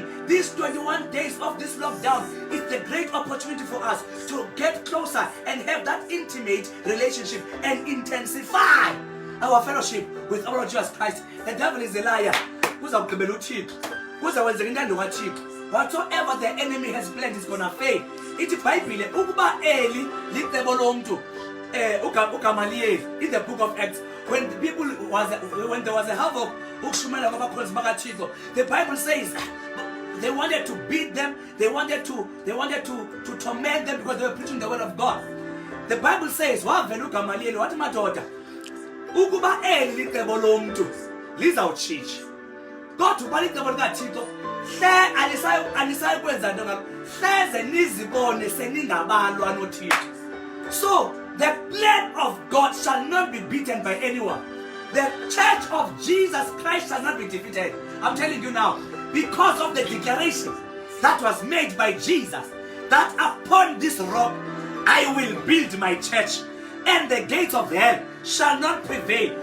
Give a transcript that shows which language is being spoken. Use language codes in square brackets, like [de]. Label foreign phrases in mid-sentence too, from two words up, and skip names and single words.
[en] These 21 days of this lockdown is the great opportunity for us to get closer and have that intimate relationship and intensify our fellowship with our Lord Jesus Christ. The devil is a liar. Whatsoever the enemy has planned is gonna fail. It's Bible. [xh] Ukuba Eli licebo lomntu [en] uGamaliel in the book of Acts, when there was a havoc, the Bible says they wanted to beat them, they wanted to torment them because they were preaching the word of God. The Bible says, [xh] wavela uGamaliel wathi madoda, ukuba eli licebo lomntu lizawutshintsha. Kodwa uba licebo likaThixo hle alisayi kwenza nto ngalo, hleze nizibone seningabalwa noThixo. [en] So the plan of God shall not be beaten by anyone. The church of Jesus Christ shall not be defeated. I'm telling you now, because of the declaration that was made by Jesus, that upon this rock I will build my church, and the gates of hell shall not prevail.